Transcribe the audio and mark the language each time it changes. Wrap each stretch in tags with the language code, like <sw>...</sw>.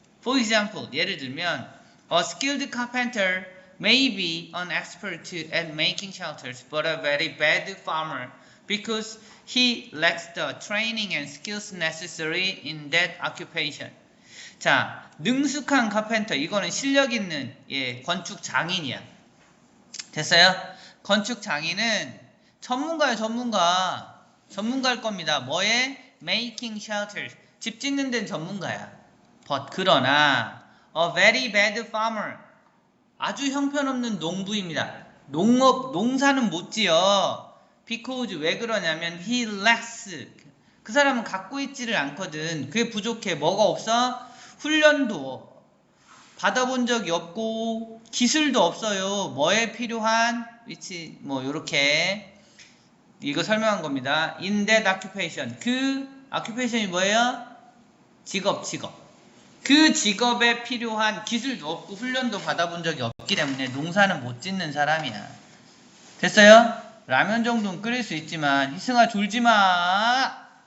<en>For example,</en> <ko>예를 들면</ko> <en>a skilled carpenter may be an expert at making shelters, but a very bad farmer because he lacks the training and skills necessary in that occupation.</en> <ko>자, 능숙한 카펜터, 이거는 실력 있는 건축 장인이야. 됐어요? 건축 장인은 전문가예요, 전문가일 겁니다. 뭐에?</ko> <en>Making shelters,</en> <ko>집 짓는 데는 전문가야.</ko> <en>But</en> <ko>그러나</ko> <en>a very bad farmer,</en> <ko>아주 형편없는 농부입니다. 농사는 못 지어. because, 왜 그러냐면</ko> <en>he lacks,</en> <ko>그 사람은 갖고 있지를 않거든. 그게 부족해. 뭐가 없어? 훈련도 받아본 적이 없고 기술도 없어요. 뭐에 필요한? 요렇게 이거 설명한 겁니다.</ko> <en>in that occupation,</en> <ko>그 occupation이 뭐예요? 직업. 그 직업에 필요한 기술도 없고 훈련도 받아본 적이 없기 때문에 농사는 못 짓는 사람이야. 됐어요? 라면 정도는 끓일 수 있지만 희승아 졸지마.</ko>